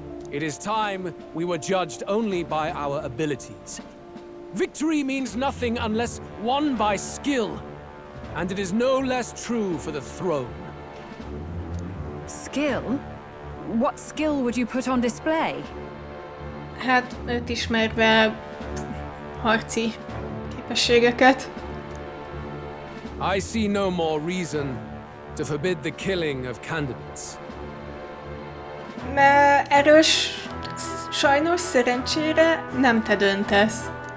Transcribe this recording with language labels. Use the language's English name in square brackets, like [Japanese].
[English] It is time we were judged only by our abilities. Victory means nothing unless won by skill, and it is no less true for the throne. Skill? What skill would you put on display? [Hungarian] Hát, őt ismerve harci képességeket. [English] I see no more reason to forbid the killing of candidates. [Hungarian] Erről sajnos, szerencsére nem te döntesz.